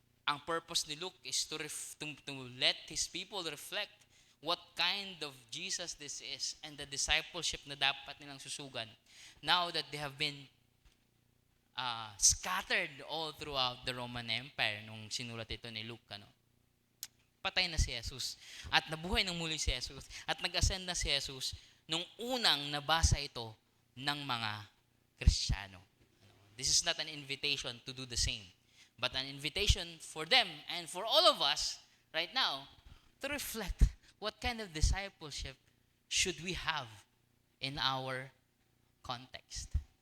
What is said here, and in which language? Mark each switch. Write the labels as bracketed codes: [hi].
[en] Ang purpose ni Luke is to let his people reflect what kind of Jesus this is and the discipleship [tl] na dapat nilang susugan [en] now that they have been scattered all throughout the Roman Empire [tl] nung sinulat ito ni Luke. Patay na si Jesus at nabuhay ng muli si Jesus at nag-ascend na si Jesus nung unang nabasa ito ng mga Kristiyano. [en] This is not an invitation to do the same, but an invitation for them and for all of us right now to reflect what kind of discipleship should we have in our context.